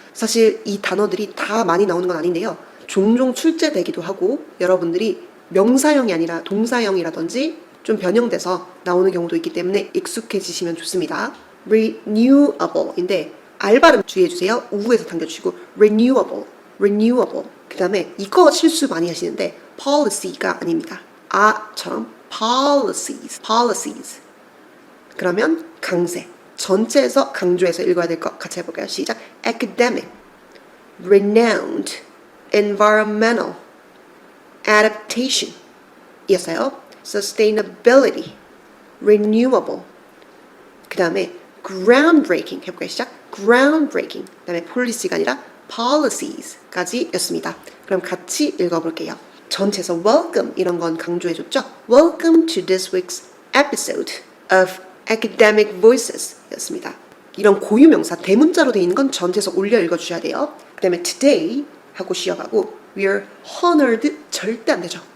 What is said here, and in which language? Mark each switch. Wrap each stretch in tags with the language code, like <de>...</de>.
<ko>사실 이 단어들이 다 많이 나오는 건 아닌데요. 종종 출제되기도 하고 여러분들이 명사형이 아니라 동사형이라든지 좀 변형돼서 나오는 경우도 있기 때문에 익숙해지시면 좋습니다. renewable인데 알 발음 주의해주세요. 우에서 당겨주시고 renewable, renewable. 그 다음에 이거 실수 많이 하시는데 policy가 아닙니다. 아처럼 policies, policies. 그러면 강세. 전체에서 강조해서 읽어야 될 것 같이 해볼까요? 시작.</ko> <en>academic, renowned, environmental, adaptation</en> <ko>이었어요.</ko> <en>sustainability, renewable.</en> <ko>그 다음에 groundbreaking 해볼까요? 시작. groundbreaking. 그 다음에 policy가 아니라 policies,까지 였습니다. 그럼 같이 읽어볼게요. 전체에서 welcome 이런 건 강조해줬죠?</ko> <en>Welcome to this week's episode of Academic Voices</en> <ko>였습니다. 이런 고유명사 대문자로 되어 있는 건 전체에서 올려 읽어주셔야 돼요. 그 다음에 today 하고 쉬어가고</ko> <en>we are honored</en> <ko>절대 안 되죠.</ko>